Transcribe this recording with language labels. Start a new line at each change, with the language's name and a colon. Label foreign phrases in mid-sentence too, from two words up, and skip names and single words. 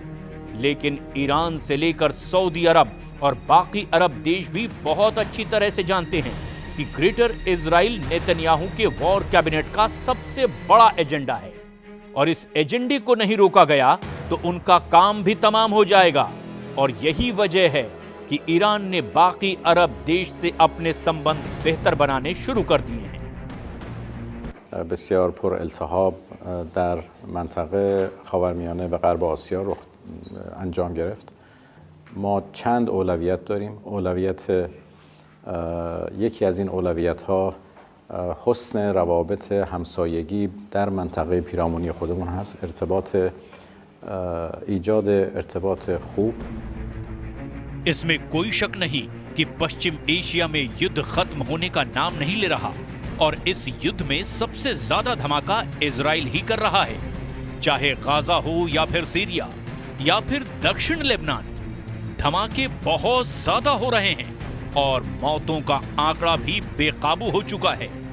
Hindi: लेकिन ईरान से लेकर सऊदी अरब और बाकी अरब देश भी बहुत अच्छी तरह से जानते हैं कि ग्रेटर इजराइल नेतन्याहू के
English: war cabinet
Hindi: का सबसे बड़ा एजेंडा है और इस एजेंडे को नहीं रोका गया तो उनका काम भी तमाम हो जाएगा। और यही वजह है कि ईरान ने बाकी अरब देश से अपने संबंध बेहतर बनाने शुरू कर दिए हैं।
Persian: بسیار پر التهاب در منطقه خاورمیانه به غرب آسیا رخ انجام گرفت. ما چند اولویت داریم. یکی از این اولویت ها حسن روابط همسایگی در منطقه پیرامونی خودمون هست. ایجاد ارتباط خوب.
Hindi: इसमें कोई शक नहीं कि पश्चिम एशिया में युद्ध खत्म होने का नाम नहीं ले रहा और इस युद्ध में सबसे ज्यादा धमाका इजराइल ही कर रहा है, चाहे गाजा हो या फिर सीरिया या फिर दक्षिण लेबनान। धमाके बहुत ज्यादा हो रहे हैं और मौतों का आंकड़ा भी बेकाबू हो चुका है।